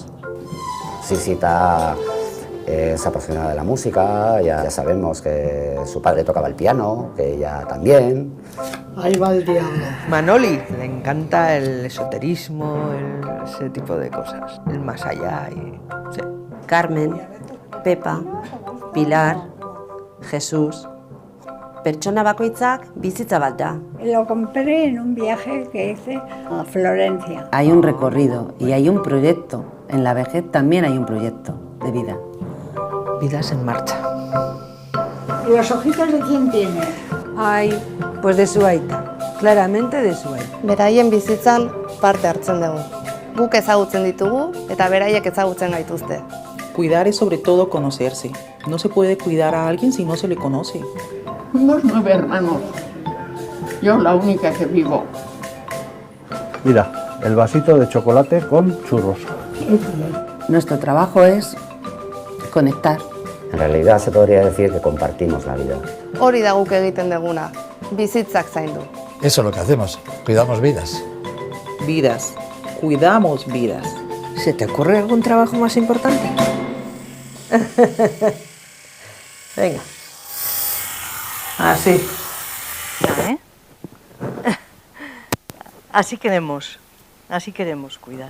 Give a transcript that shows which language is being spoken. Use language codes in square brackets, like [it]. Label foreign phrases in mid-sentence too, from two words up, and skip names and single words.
[es] Sisita es apasionada de la música, ya sabemos que su padre tocaba el piano, que ella también. Ahí va el diablo. Manoli, le encanta el esoterismo, ese tipo de cosas, el más allá. Sí. Carmen, Pepa, Pilar, Jesús. [eu] Pertsona bakoitzak bizitza bat da. [es] Lo compré en un viaje que hice a Florencia. Hay un recorrido y hay un proyecto. En la vejez también hay un proyecto de vida. Vidas en marcha. ¿Y los ojitos de quién tiene? Ay, pues de su aita. Claramente de su aita. [eu] Beraien bizitzan parte hartzen dugu. Guk ezagutzen ditugu eta beraiek ezagutzen gaituzte. [es] Cuidar es sobre todo conocerse. No se puede cuidar a alguien si no se le conoce. Somos 9 hermanos. Yo la única que vivo. Mira, el vasito de chocolate con churros. Nuestro trabajo es conectar. En realidad se podría decir que compartimos la vida. [eu] Hori da guk egiten duguna, bizitzak zaindu. [es] Eso es lo que hacemos, cuidamos vidas. Vidas. Cuidamos vidas. ¿Se te ocurre algún trabajo más importante? Venga. Así. ¿Eh? Así queremos cuidar.